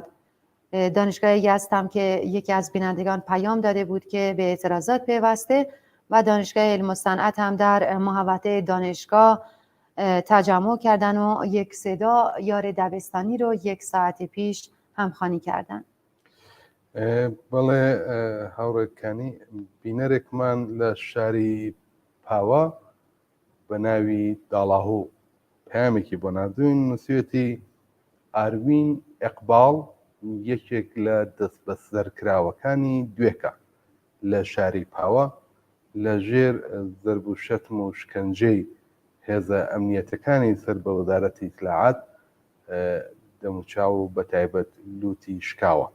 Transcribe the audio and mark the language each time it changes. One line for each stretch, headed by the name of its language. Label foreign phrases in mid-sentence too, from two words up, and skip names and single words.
Persian: دانشگاه یزد هم که یکی از بینندگان پیام داده بود که به اعتراضات پیوسته و دانشگاه علم و صنعت هم در محوطه دانشگاه تجمع کردن و یک صدا یار دبستانی رو 1 ساعت پیش همخوانی کردن.
Central Kurdish: بەڵێ هاوڕێکانی بینەرێکمان لە شاری پاوە بە ناوی داڵاهۆ پامێکی بۆ نردوین نووسێتی ئاروین ئەقباڵ یەکێک لە دەست بە سەرکراوەکانی دوێکە لە شاری پاوە لە ژێر زەرب و شەتم و شکنجەی هێزە ئەمنیەتەکانی سەر بە وەزارەتی ئیتلاعات دەموچاو و بەتایبەت لوتی شکاوە.